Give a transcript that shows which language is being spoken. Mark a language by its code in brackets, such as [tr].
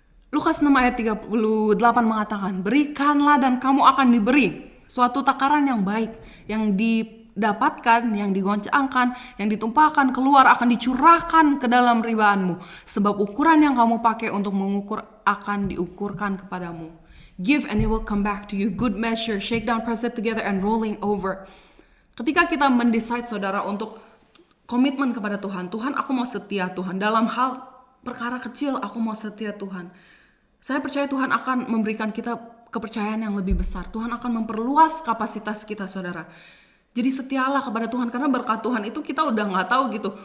[id] Lukas 6 ayat 38 mengatakan, berikanlah dan kamu akan diberi suatu takaran yang baik, yang didapatkan, yang digoncangkan, yang ditumpahkan keluar akan dicurahkan ke dalam ribaanmu. Sebab ukuran yang kamu pakai untuk mengukur akan diukurkan kepadamu. [en] Give and it will come back to you. Good measure, shake down, press it together and rolling over. [id] Ketika kita mendecide saudara untuk komitmen kepada Tuhan, Tuhan aku mau setia Tuhan. Dalam hal perkara kecil aku mau setia Tuhan. Saya percaya Tuhan akan memberikan kita kepercayaan yang lebih besar. Tuhan akan memperluas kapasitas kita saudara. Jadi setialah kepada Tuhan, karena berkat Tuhan itu kita udah gak tahu gitu.